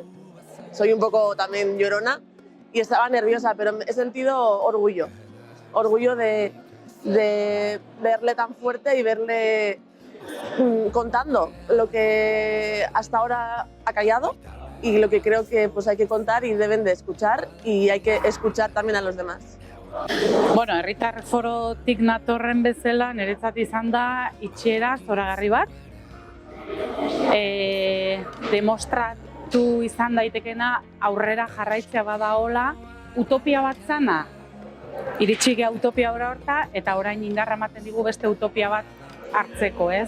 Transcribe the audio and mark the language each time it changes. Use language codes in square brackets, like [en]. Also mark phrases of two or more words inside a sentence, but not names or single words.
[es] Soy un poco también llorona y estaba nerviosa, pero he sentido orgullo de verle tan fuerte y verle contando lo que hasta ahora ha callado y lo que creo que pues hay que contar y deben de escuchar y hay que escuchar también a los demás. [eu] Bueno, herritar forotik natorren bezala niretzat izan da itxiera zoragarri bat. Demostratu izan daitekena aurrera jarraitzea badaola utopia bat zana. Iritsi gea utopia horta eta orain indarra ematen digu beste utopia bat hartzeko, ez?